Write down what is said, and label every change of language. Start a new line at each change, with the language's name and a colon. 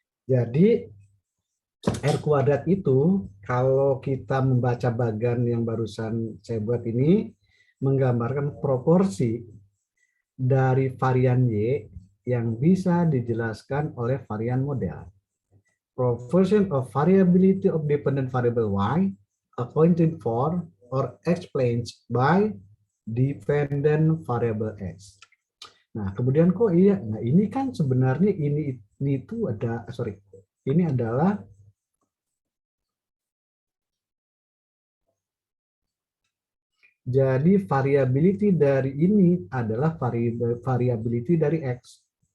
Indonesian: Jadi R kuadrat itu kalau kita membaca bagan yang barusan saya buat ini menggambarkan proporsi dari varian Y yang bisa dijelaskan oleh varian model.
English: Proportion of variability of dependent variable Y accounted for or explained by dependent variable X.
Indonesian: Nah, kemudian kok iya? Nah, ini kan sebenarnya ini itu ada, ini adalah jadi variability dari ini adalah variability dari X.